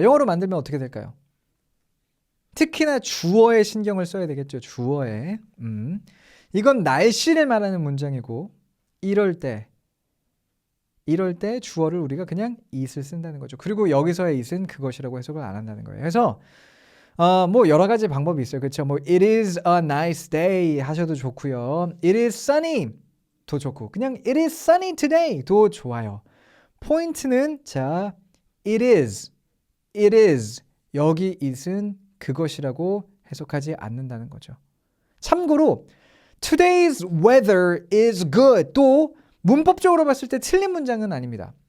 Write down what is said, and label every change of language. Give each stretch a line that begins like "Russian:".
Korean: 영어로 만들면 어떻게 될까요? 특히나 주어에 신경을 써야 되겠죠. 주어에. 이건 날씨를 말하는 문장이고 이럴 때 주어를 우리가 그냥 it을 쓴다는 거죠. 그리고 여기서의 it은 그것이라고 해석을 안 한다는 거예요. 그래서 뭐 여러 가지 방법이 있어요. 그렇죠?
English: 뭐 it is a nice day
Korean: 하셔도 좋고요.
English: it is sunny
Korean: 도 좋고 그냥
English: it is sunny today
Korean: 도 좋아요. 포인트는 자 it is 여기 it은 그것이라고 해석하지 않는다는 거죠. 참고로
English: today's weather is good
Korean: 또 문법적으로 봤을 때 틀린 문장은 아닙니다.